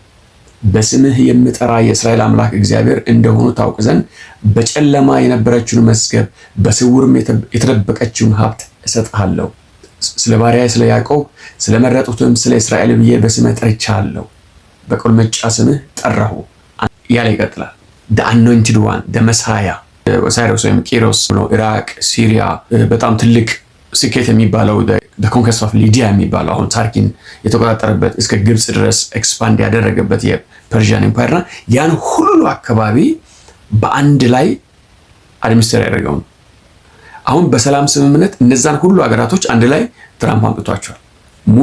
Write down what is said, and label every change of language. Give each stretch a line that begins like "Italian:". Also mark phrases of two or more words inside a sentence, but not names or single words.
Amharic: በስምህ የምጠራ የእስራኤል አምላክ እግዚአብሔር እንደሆኑ ታውቅ ዘንድ በጨለማ የነበረችውን መዝገብ በስውርም የተደበቀችውን ሀብት እሰጥሃለሁ። ስለ ባሪያዬ ስለ ያዕቆብ ስለመረጡትም ስለ እስራኤል ብዬ በስምህ ጠርቻለሁ፣ በቁልምጫ ስምህ ጠራሁ ያለ ይቀጥላል።
English: the anointed one the messiah
Amharic: ሳይረስ ወይም ቂሮስ ነው። ኢራቅ፣ ሲሪያ በጣም ትልቅ ስኬት የሚባለው
English: the conquest of Lydia
Amharic: የሚባለው አሁን ታርኪን የተቆጣጠረበት እስከ ግብጽ ድረስ ኤክስፓንድ ያደረገበት የፐርሺያን ኤምፓየርና ያን ሁሉ አካባቢ በአንድ ላይ አድሚኒስትሬት ያደረገው ነው። አሁን በሰላም ስምምነት እነዛን ሁሉ ሀገራቶች አንድ ላይ ትራምፕ አምጥቷቸዋል። ሙሉ